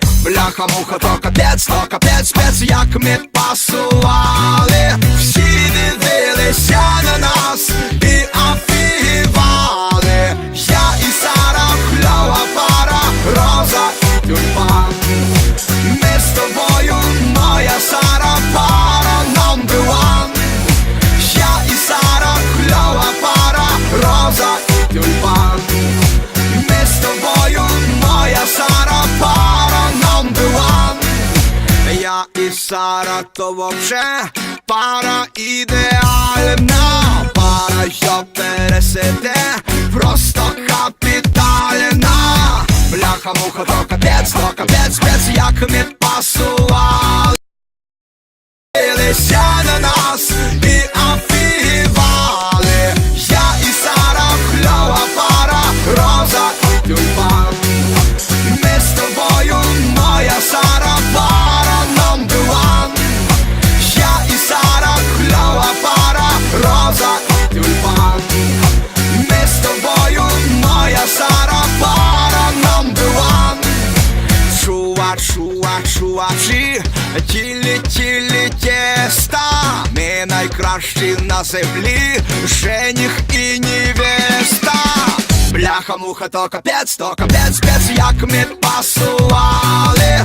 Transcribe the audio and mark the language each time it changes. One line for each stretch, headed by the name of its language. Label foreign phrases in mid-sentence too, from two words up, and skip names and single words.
Ukrainian: Бляха-муха, то капець, спец, як ми пасували. Всі дивилися на нас і офігівали. Я і Сара, кльова пара, роза і тюльпан. Ми з тобою, моя Сара, пара
English: number one.
Ukrainian: Я і Сара, кльова пара, роза і тюльпан. Ми з тобою, моя Сара, пара
English: number one.
Ukrainian: Я і Сара, то вообще пара ідеальна. Пара, що пересиде, просто капітальна. Бляха-муха, то капець, спец, як ми пасували. Дивилися на нас і офігівали. Я і Сара, кльова пара, роза і тюльпан. Ми з тобою, моя Сара, пара
English: number one.
Ukrainian: Я і Сара, кльова пара, роза і тюльпан. Ми з тобою, моя Сара, пара
English: number one.
Ukrainian: Чува, найкращі на землі, жених і невеста. Бляха-муха, то капець, спец, як ми пасували.